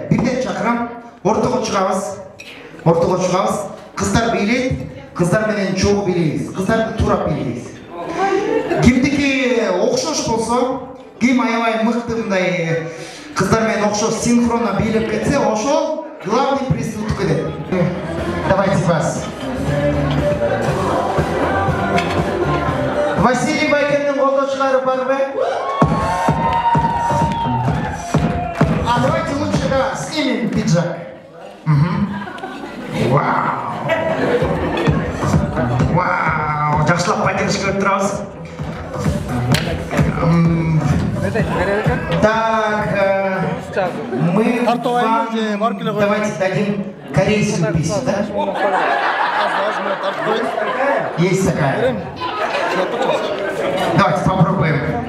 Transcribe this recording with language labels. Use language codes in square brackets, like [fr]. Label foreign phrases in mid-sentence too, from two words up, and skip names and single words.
[ky] Бирден чакырам, ортого чыгабыз. Кыздар бийлейт, кыздар менен чогуу бийлейбиз. Кыздарды турап бийлейбиз. Кимдики окшош болсо, ким аябай мыкты мындай кыздар менен окшош синхронно бийлеп кетсе, ошол [ru] главный приз [ky] утуп кетет. [ru] Давайте вас. [ky] Василий Байкен'in колдошчулары барбы? [ru] А давайте лучше снимем пиджак. Вау, [ky] жакшылап поддержка берип турабыз. [ru] Так, мы вам давайте дадим корейскую песню, да? Есть такая. Давайте попробуем.